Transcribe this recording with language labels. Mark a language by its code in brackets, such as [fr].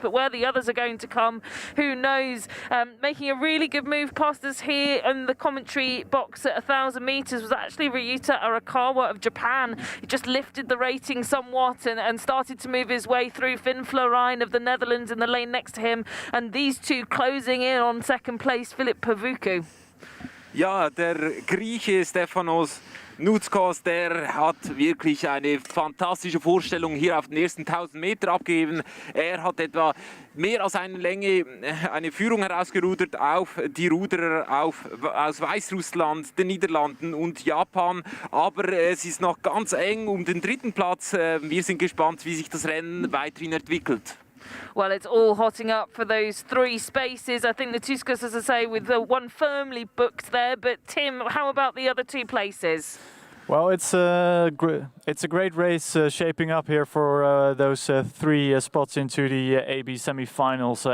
[en] But where the others are going to come, who knows? Making a really good move past us here in the commentary box at 1,000 meters was actually Ryuta Arakawa of Japan. He just lifted the rating somewhat and started to move his way through. Finn Florijn of the Netherlands in the lane next to him, and these two closing in on second place. Philip Pavuku. [de] Ja, der Grieche Stefanos Natuskas, der hat wirklich eine fantastische Vorstellung hier auf den ersten 1000 Meter abgegeben. Er hat etwa mehr als eine Länge eine Führung herausgerudert auf die Ruderer aus Weißrussland, den Niederlanden und Japan. Aber es ist noch ganz eng um den dritten Platz. Wir sind gespannt, wie sich das Rennen weiterhin entwickelt. [en] Well, it's all hotting up for those three spaces. I think Natuskas, as I say, with the one firmly booked there. But Tim, how about the other two places? Well, it's a great race shaping up here for those three spots into the AB semi-finals.